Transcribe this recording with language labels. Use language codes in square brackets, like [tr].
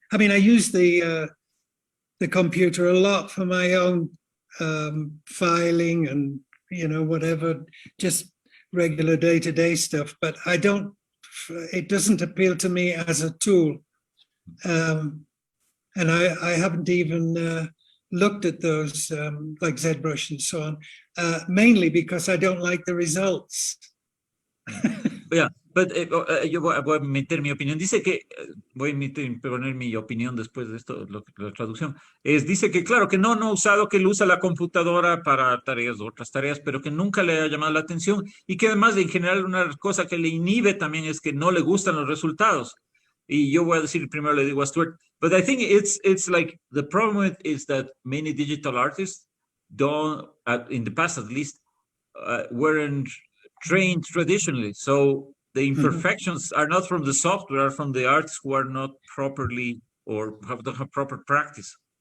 [en] I mean, I use the computer a lot for my own filing and whatever, just regular day-to-day stuff. But I don't. It doesn't appeal to me as a tool, and I haven't even looked at those like ZBrush and so on, mainly because I don't like the results. Yeah, but [es] yo voy a meter mi opinión. Dice que, voy a poner mi opinión después de esto, la traducción. Dice que, claro, que no ha usado, que él usa la computadora para tareas o otras tareas, pero que nunca le ha llamado la atención y que además, en general, una cosa que le inhibe también es que no le gustan los resultados. Y yo voy a decir, primero le digo a Stuart, [en] but I think it's like, the problem with is that many digital artists don't, in the past at least, weren't trained traditionally. So the imperfections are not from the software, are from the artists who are not properly or don't have proper practice.